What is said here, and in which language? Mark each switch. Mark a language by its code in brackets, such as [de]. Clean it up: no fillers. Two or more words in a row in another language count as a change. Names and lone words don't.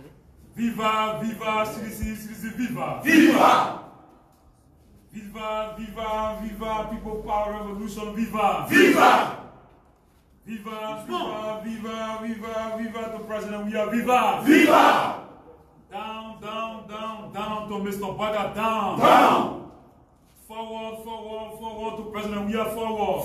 [en] Viva, viva, CDC, CDC, viva. Viva! Viva, viva, viva, people power revolution, viva. Viva! Viva, viva, viva, viva, viva, the president, we are viva. Viva! Down, down, down, down to Mr. Baga, down. Down! Forward, forward, forward to president, we are forward.